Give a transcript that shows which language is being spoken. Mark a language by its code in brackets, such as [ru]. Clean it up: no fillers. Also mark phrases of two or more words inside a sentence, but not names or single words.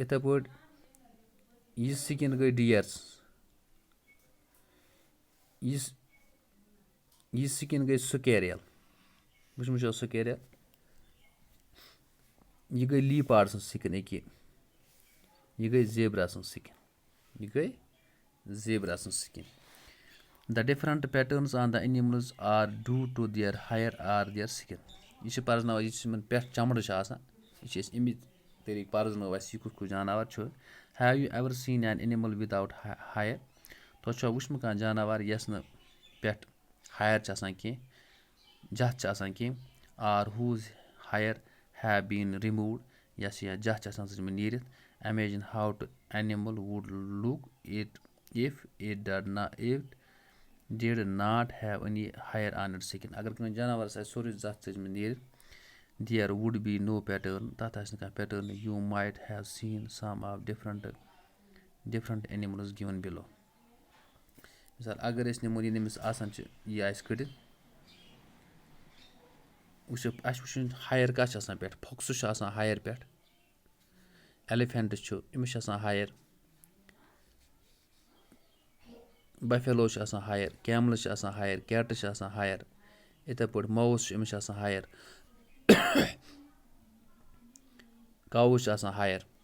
[ks] یِتھَے پٲٹھۍ یہِ سِکِن گٔے ڈِیَر سٕنٛز یہِ سِکِن گٔے سُکیریل وٕچھمُت چھو سُکیریل یہِ گٔے لیٖپاڈ سٕنٛز سِکِن أکہِ یہِ گٔے زیبرا سٕنٛز سِکِن یہِ گٔے زیبرا سٕنٛز سِکِن. [en] the different patterns on the animals are due to their hair or their skin [ks] یہِ چھِ پَرزناوان یُس یِمَن پٮ۪ٹھ چمڑٕ چھِ آسان یہِ چھِ أسۍ اَمی طریٖقہٕ پَرزنٲو اَسہِ یہِ کُس کُس جاناوار چھُ. [en] have you ever seen an animal without hair [ks] تۄہہِ چھُوا وٕچھمُت کانٛہہ جاناوار یَس نہٕ پٮ۪ٹھ ہایَر چھِ آسان کینٛہہ جَتھ چھِ آسان کینٛہہ [en] are whose hair have been removed [ks] یۄس یا جَتھ چھِ آسان سُہ چھِ نیٖرِتھ. [en] imagine how to animal would look it if it did not have any hair on it skin [ks] اگر کٲنٛسہِ جاناوارَس آسہِ سورُے زَتھ ژٔجمٕژ نیٖرِتھ [en] there would be no pattern [ks] تَتھ آسہِ نہٕ کانٛہہ پیٹٲرنٕے [en] you might have seen some of different animals given below. [ks] مِثال اگر أسۍ نِمون یہِ أمِس آسان چھِ یہِ آسہِ کٔڑِتھ وٕچھو اَسہِ وٕچھُن ہایَر کَتھ چھِ آسان پٮ۪ٹھ فوکسٕز چھُ آسان ہایَر پٮ۪ٹھ ایٚلِفٮ۪نٛٹ چھُ أمِس چھِ آسان [en] hair buffalo [ks] چھِ آسان [en] hair camels [ks] چھِ آسان [en] hair cats [ks] چھِ آسان ہایَر یِتھَے پٲٹھۍ ماوُس چھُ أمِس چھِ آسان ہایَر کاوُز چھِ آسان ہایَر.